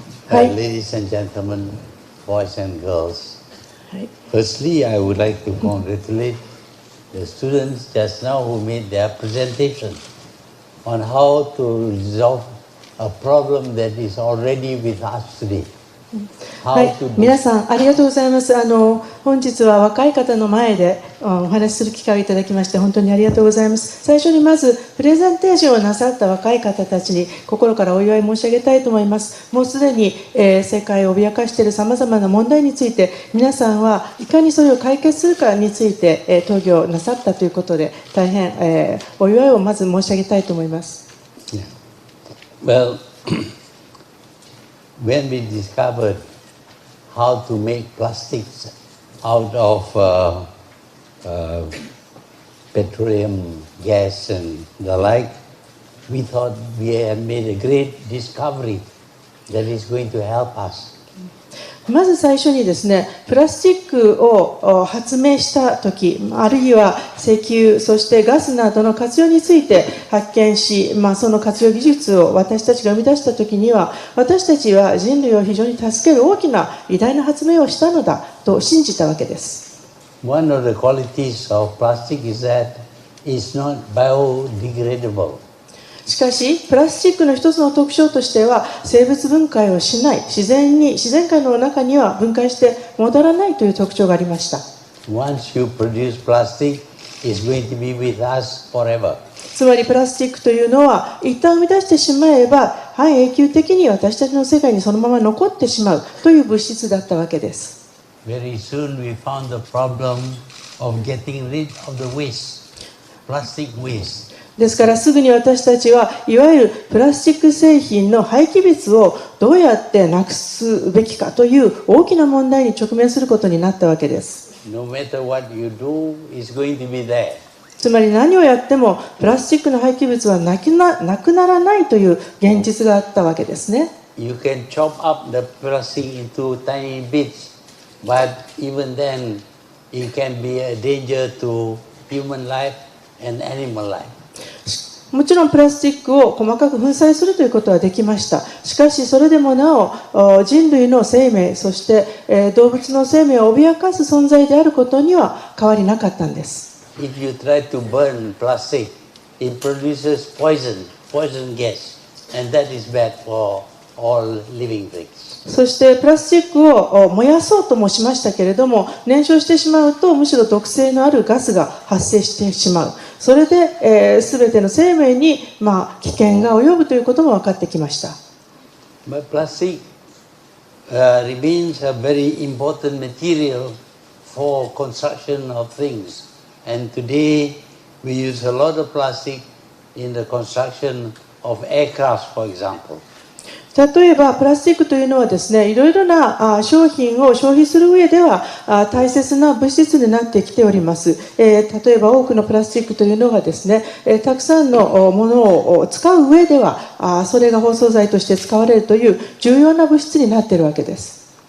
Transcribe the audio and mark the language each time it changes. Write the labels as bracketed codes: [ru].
[en] Ladies and gentlemen, boys and girls, firstly, I would like to congratulate the students just now who made their presentation on how to resolve a problem that is already with us today. [ja] はい、皆さんありがとうございます。本日は若い方の前でお話しする機会をいただきまして本当にありがとうございます。最初にまずプレゼンテーションをなさった若い方たちに心からお祝い申し上げたいと思います。もうすでに、世界を脅かしているさまざまな問題について皆さんはいかにそれを解決するかについて、討議をなさったということで大変、お祝いをまず申し上げたいと思います。 [en] Well, when we discovered how to make plastics out of petroleum gas and the like, we thought we had made a great discovery that is going to help us. [ja] まず最初にですね、プラスチックを発明したとき、あるいは石油、そしてガスなどの活用について発見し、その活用技術を私たちが生み出したときには、私たちは人類を非常に助ける大きな偉大な発明をしたのだと信じたわけです。 [en] One of the qualities of plastic is that it's not biodegradable. [ja] しかし、プラスチックの一つの特徴としては、生物分解をしない、自然界の中には分解して戻らないという特徴がありました。 [en] Once you produce plastic, it's going to be with us forever. [ja] つまり、プラスチックというのは、一旦生み出してしまえば、半永久的に私たちの世界にそのまま残ってしまうという物質だったわけです。 [en] Very soon we found the problem of getting rid of the waste, plastic waste. [ja] ですからすぐに私たちはいわゆるプラスチック製品の廃棄物をどうやってなくすべきかという大きな問題に直面することになったわけです。 [en] No matter what you do, it's going to be there. [ja] つまり何をやってもプラスチックの廃棄物はなくならないという現実があったわけですね。 [en] you can chop up the plastic into tiny bits, but even then, it can be a danger to human life and animal life. [ja] もちろんプラスチックを細かく粉砕するということはできました。しかしそれでもなお人類の生命、そして動物の生命を脅かす存在であることには変わりなかったんです。 [en] If you try to burn plastic, it produces poison gas, and that is bad for all living things. [ja] そしてプラスチックを燃やそうともしましたけれども、燃焼してしまうとむしろ毒性のあるガスが発生してしまう。それで、全ての生命に、危険が及ぶということも分かってきました。 [en] But plastic remains a very important material for construction of things. And today we use a lot of plastic in the construction of aircraft, for example. [ja] 例えばプラスチックというのはですね、いろいろな商品を消費する上では大切な物質になってきております。例えば多くのプラスチックというのがですね、たくさんのものを使う上ではそれが包装材として使われるという重要な物質になっているわけです。